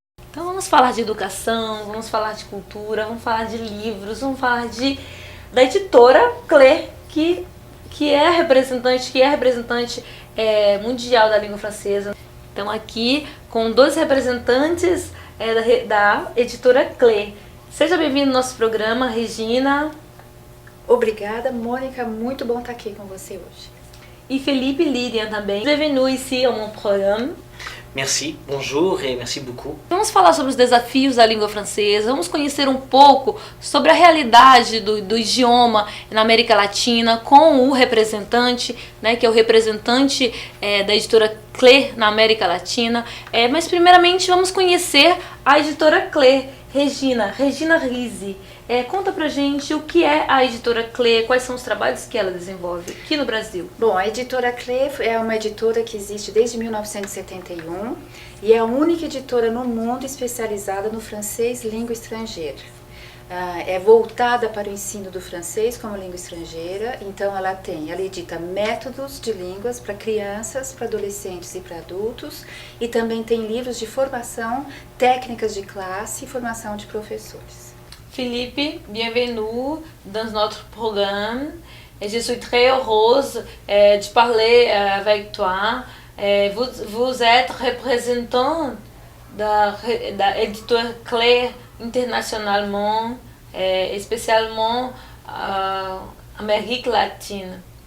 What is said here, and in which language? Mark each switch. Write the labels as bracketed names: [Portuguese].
[Portuguese] Então vamos falar de educação, vamos falar de cultura, vamos falar de livros, vamos falar da editora Clé, que é representante mundial da língua francesa. Então aqui com dois representantes da editora Clé. Seja bem-vindo ao nosso programa, Regina. Obrigada, Mônica, muito bom estar aqui com você hoje. E Felipe Lirian também. [French] Bienvenue ici [Portuguese] ao meu programa. [French] Merci, bonjour et merci beaucoup. [Portuguese] Vamos falar sobre os desafios da língua francesa, vamos conhecer um pouco sobre a realidade do idioma na América Latina com o representante, né, que é o representante da editora Clé na América Latina. Mas primeiramente vamos conhecer a editora Clé, Regina Rizzi. Conta pra gente o que é a editora Clé, quais são os trabalhos que ela desenvolve aqui no Brasil. Bom, a editora Clé é uma editora que existe desde 1971 e é a única editora no mundo especializada no francês língua estrangeira. É voltada para o ensino do francês como língua estrangeira, então ela edita métodos de línguas para crianças, para adolescentes e para adultos, e também tem livros de formação, técnicas de classe e formação de professores. [French] Philippe, bienvenue dans notre programme. Je suis très heureuse de parler avec toi. Vous êtes représentant da éditeur Clé internationalement, spécialement Amérique latine.